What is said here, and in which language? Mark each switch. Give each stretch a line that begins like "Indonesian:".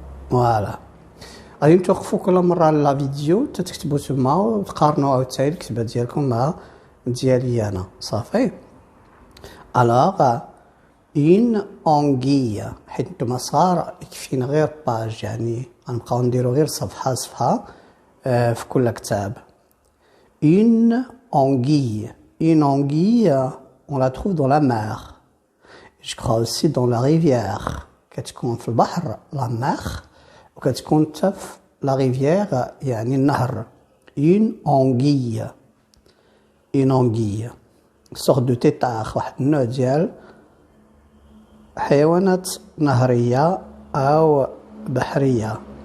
Arabic: فوالا غادي نتوقفوا كل مره على لا فيديو تكتبوا تما وتقارنوا عاوتاني الكتابه ديالكم مع ديالي انا صافي. الوغ اون انغيه حيت نتوما صغار يكفينا غير باج يعني غنبقاو نديرو غير صفحه صفحه في كل كتاب.
French: اون انغيه on la trouve dans la mer. Je crois aussi dans la rivière.
Arabic: كتكون في البحر
French: la mer
Arabic: وكتكون حتى في لا ريفيير يعني النهر.
French: une anguille sorte de tétard
Arabic: واحد النوع ديال حيوانات نهرية أو بحرية.